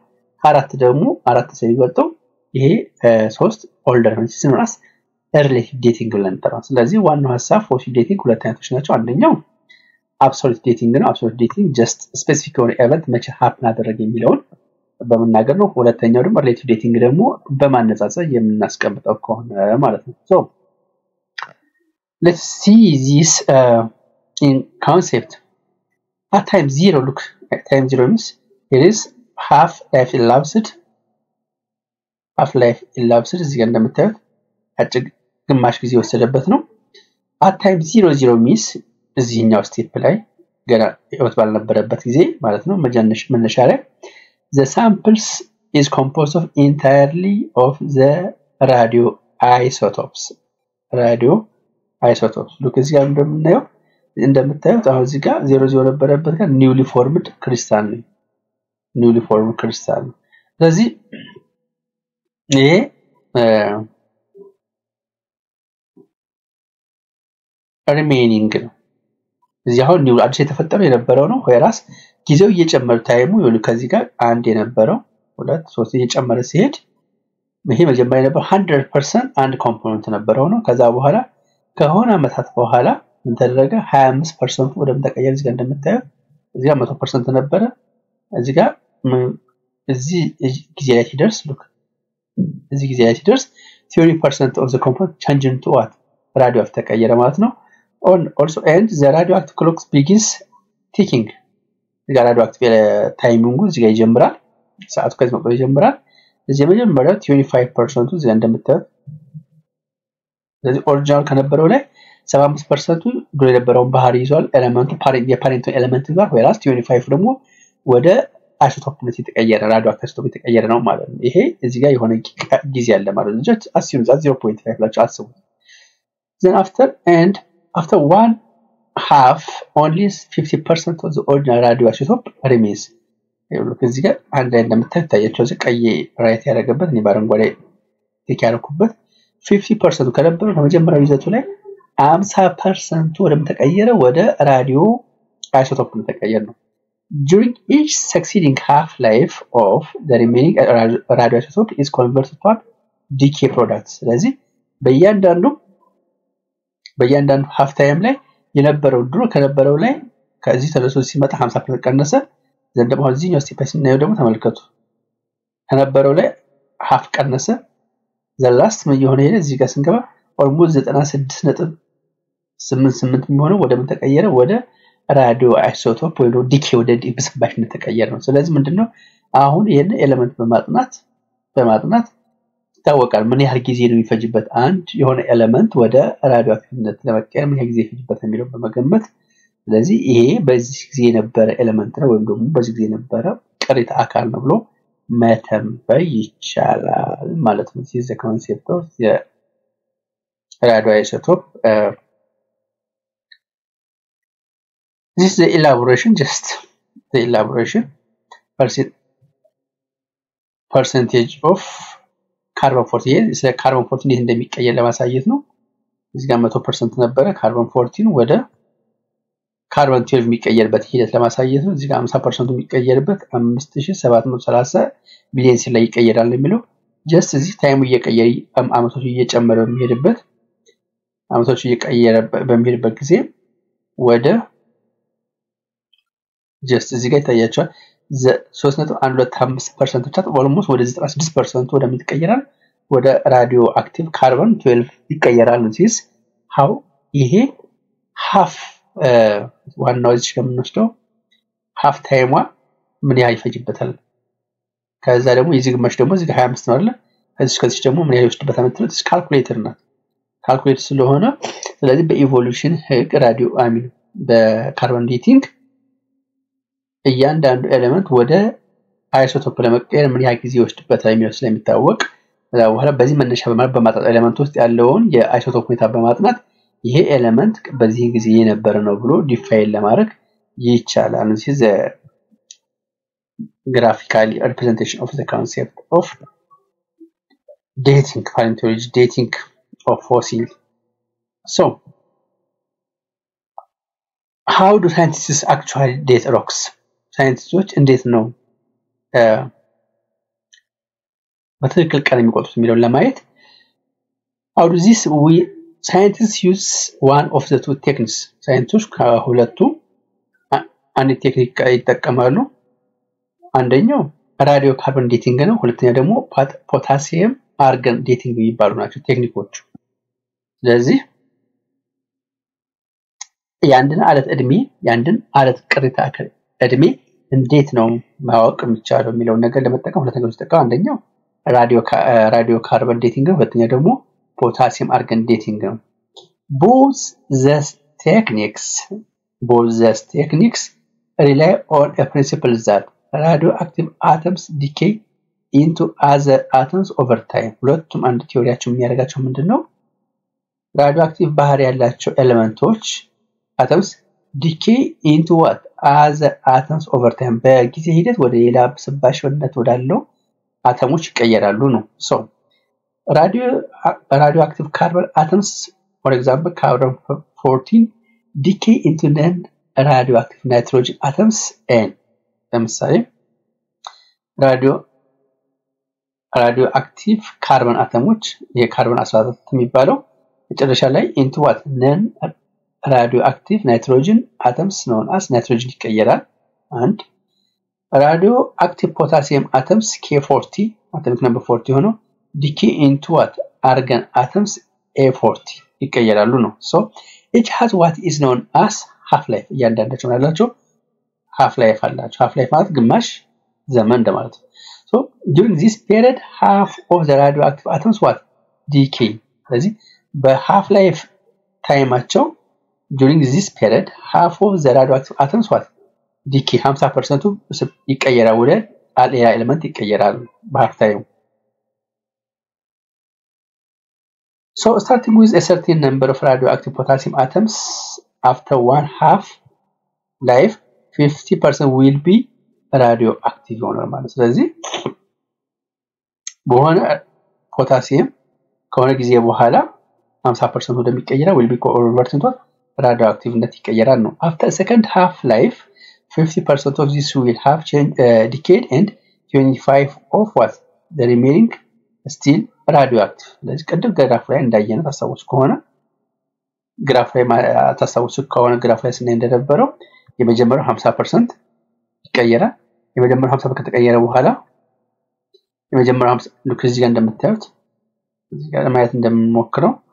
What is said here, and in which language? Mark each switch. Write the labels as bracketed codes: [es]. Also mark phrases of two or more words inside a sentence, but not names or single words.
[am] ከ4 ደግሞ 4 ሰው ይበልጠው ይሄ 3 ኦልደር ነው ሲሆንስ [en] relative dating [am] ብለን እንጠራለን። ስለዚህ ዋናው ሐሳብ [en] fossil dating [am] ሁለት አይነቶች ናቸው። አንደኛው [en] absolute dating [am] ነው። [en] absolute dating just specific [am] የሆነ ኢቨንት መቼ ሃፕን አደረገ የሚለውን በመናገር ነው። ሁለተኛው ደግሞ [en] relative dating [am] ደግሞ በማነጻጸር የምናስቀምጠው ከሆነ ማለት ነው። [en] so let's see this in concept. At time 0, look, at time 0 means it is half life elapsed. half life elapsed [am] እዚህ ጋር እንደምታዩት አጭር ግማሽ ጊዜ ወሰደበት ነው። [en] at time 00 means [am] እዚህኛው ስቴፕ ላይ ገና ህይወት ባልነበረበት ጊዜ ማለት ነው መነሻ ላይ [en] the samples is composed of entirely of the radioisotopes. [am] look እዚህ ጋር እንደምታዩት አሁን እዚህ ጋር 00 ነበረበት ጋር [en] newly formed crystal [am] ነው። ስለዚህ ይሄ ሪሜይኒንግ ነው። እዚህ አሁን ኒው አዲስ የተፈጠረው የነበረው ነው whereas ጊዜው እየጨመረ ታይሙ ይሁን ከዚህ ጋር አንድ የነበረው 2 3 እየጨመረ ሲሄድ ይሄ መጀመሪያ የነበረው 100% አንድ ኮምፖነንት ነበረው ነው። ከዛ በኋላ ከሆነ አመታት በኋላ ምን ተደረገ 25% ወደ ተቀየረ። እዚህ ጋር እንደምታዩት እዚህ ጋር 100% ነበረ። እዚህ ጋር እዚህ ጊዜ ላይ ሲደርስ look እዚህ ጊዜ ላይ ሲደርስ [en] 30% of the component change into what radioactive [am] ተቀየረ ማለት ነው። [en] also and the radioactive clock begins ticking. the radioactive [am] ታይሚንጉ እዚህ ጋር ይጀምራል። ሰዓቱ ከዚህ መቆየት ይጀምራል። እዚህ የመጀመሪያው 25% እዚህ እንደምታዩት ስለዚህ ኦሪጂናል ከነበረው ላይ 75% ድሮ የነበረውን ባህሪ ይዟል። ኤሌመንቱ የፓሬንት ኤሌመንት ይዟል whereas 25 ደግሞ ወደ አይሶቶፕነት የተቀየረ [en] radioactive isotope [am] የተቀየረ ነው ማለት ነው። ይሄ እዚህ ጋር የሆነ ጊዜ ያለ ማለት ነው። [en] just assume that [am] 0.5 ላችሁ አስቡት። [en] then after one half only 50% of the original radioisotope remains. [am] look እዚህ ጋር አንድ ላይ እንደምታዩታያቸው እዚህ ቀይ ራይት ያደረገበት እኔ ባረንጓዴ ቲክ ያደረኩበት 50% ከነበረው ከመጀመሪያው ይዘቱ ላይ 50% ወደም ተቀየረ ወደ ራዲዮ አይሶቶፕ ተቀየረ ነው። [en] during each succeeding half life of the remaining radioisotope is converted to decay products. [am] ስለዚህ በእያንዳንዱ [en] half time [am] ላይ የነበረው ድሮ ከነበረው ላይ ከዚህ ተነስቶ ሲመጣ 50% ቀነሰ። ዘንድ ደግሞ እዚህኛው ስቴፕ ስናየው ደግሞ ተመልከቱ ከነበረው ላይ half ቀነሰ። [en] the last [am] ምን የሆነ ይሄ እዚህ ጋር ስንገባ almost 96.88 የሚሆነው ወደ ምን ተቀየረ ወደ [en] radio isotope [am] ወይ ዲኬ ወደ ዲስባሽነት ተቀየረ ነው። ስለዚህ ምንድነው አሁን ይሄን ኤሌመንት በማጥናት ይታወቃል ምን ያህል ጊዜ ነው የሚፈጅበት አንድ የሆነ ኤሌመንት ወደ ራዲዮ አክቲቭነት ለመቀየር ምን ያህል ጊዜ ይፈጅበት የሚለው በመገመት ስለዚህ ይሄ በዚህ ጊዜ የነበረ ኤሌመንት ነው ወይም ደግሞ በዚህ ጊዜ የነበረ ቅሪተ አካል ነው ብሎ መተንበይ ይቻላል ማለት ነው። [en] this is the concept of the radioisotope. This is the elaboration, just the elaboration percentage of carbon 14 is like [am] carbon 14 ይሄ እንደሚቀየር ለማሳየት ነው። እዚህ ጋር 100% ነበረ carbon 14 ወደ carbon 12 የሚቀየርበት ሂደት ለማሳየት ነው። እዚህ ጋር 50% የሚቀየርበት 5730 ቢሊየን ላይ ይቀየራል የሚለው just እዚህ ታይሙ እየቀየረ አመቶች እየጨመረ በሚሄድበት አመቶች እየቀየረ በሚሄድበት ጊዜ ወደ just እዚህ ጋር ይታያቸዋል 3.125% ብቻ almost ወደ 96% ወደ ምትቀየራል ወደ [en] radio active carbon 12 [am] ይቀየራል ነው። [en] this how [am] ይሄ half ዋናው እዚህ ከምንወስደው half ታይሟ ምን ያህል ይፈጅበታል ከዛ ደግሞ የዚህ ግማሽ ደግሞ እዚህ ጋር 25 ነው አይደል ከዚህ ደግሞ ምን ያህል ይወስድበታል ማለት ነው። ካልኩሌተር ነው ካልኩሌት ስለሆነ ስለዚህ በኢቮሉሽን ህግ ራዲዮ አሚን በካርቦን ዴቲንግ እያንዳንዱ ኤሌመንት ወደ አይሶቶፕ ለመቀየር ምን ያህል ጊዜ ይወስድበታል የሚለው ስለሚታወቅ በኋላ በዚህ መነሻ በማጣጣ ኤሌመንት ውስጥ ያለውን የአይሶቶፕ ሁኔታ በማጥናት ይሄ ኤሌመንት በዚህ ጊዜ የነበረ ነው ብሎ ዲፋይን ለማድረግ ይቻላል። [en] this is a graphical representation of the concept of dating, paleontology, dating of fossil. So how do scientists actually date rocks? [am] ሳይንቲስቶች እንዴት ነው በትክክል ቀለም የሚቆጥሩት የሚለውን ለማየት [en] how do this we scientists use one of the two techniques [am] ሳይንቲስቶች ከሁለቱ አንድ ቴክኒክ ይጠቀማሉ አንደኛው [en] radio carbon dating [am] ነው ሁለተኛው ደግሞ [en] potassium argon dating [am] የሚባሉ ናቸው ቴክኒኮቹ ስለዚህ ያንድን አለት እድሜ ያንድን አለት ቅሪተ አካል እድሜ እንዴት ነው ማወቅ የሚቻለው የሚለው ነገር ለመጠቀም ሁለተኛው ተጠቃው አንደኛው [en] radio carbon dating [am] ነው ሁለተኛው ደግሞ [en] potassium argon dating [am] ነው both [en] the techniques rely on a principle that radioactive atoms decay into other atoms over time [am] ሁለቱም አንድ ቲዮሪያቸው የሚያደርጋቸው ምንድነው [en] radioactive [am] ባህሪ ያላቸው ኤሌመንቶች [en] atoms decay into what other atoms over time [am] በጊዜ ሂደት ወደ ሌላ ስባሽነት ወዳለው አተሞች ይቀየራሉ ነው [en] so radioactive carbon atoms for example carbon 14 decay into non-radioactive nitrogen atoms and ለምሳሌ radioactive carbon [am] አተሞች የካርበን 14 የሚባለው መጨረሻ ላይ [en] into what non-radioactive nitrogen atoms known as nitrogen ይቀየራል and radioactive potassium atoms K40 atomic number 40 ሆኖ decay into what argon atoms A40 [am] ይቀየራሉ ነው [en] so each has what is known as half life [am] እያንዳንዳቸው ያላቸው [en] half life አላቸው half life [am] ማለት ግማሽ ዘመን እንደማለት ነው [en] so during this period half of the radioactive atoms what decay [am] ስለዚህ በhalf life ታይማቸው [en] during this period half of the radioactive atoms what decay [am] 50% ይቀየራል ወደ ሌላ ኤሌመንት ይቀየራል በhalf time [en] so starting with a certain number of radioactive potassium atoms after one half life 50% will be radioactive [am] ይሆናል ማለት ስለዚህ በሆነ ፖታሲየም ከሆነ ጊዜ በኋላ 50% ወደሚቀየራ [en] will be converted into radioactiveness [am] ይቀየራል ነው [en] after second half life 50% of this will have decayed and 25 of what the remaining still radioactive [am] ስለዚህ ቀደም ግራፍ ላይ እንዳየነው ታሳውስ ከሆነ ግራፍ ላይ ታሳውስ ከሆነ ግራፍ ላይ ስናይ እንደነበረው የመጀመሪያው 50% ይቀየራል የመጀመሪያው 50% ከተቀየረ በኋላ የመጀመሪያው 50 ልክ እዚህ ጋር እንደምታዩት እዚህ ጋር ማየት እንደምንሞክረው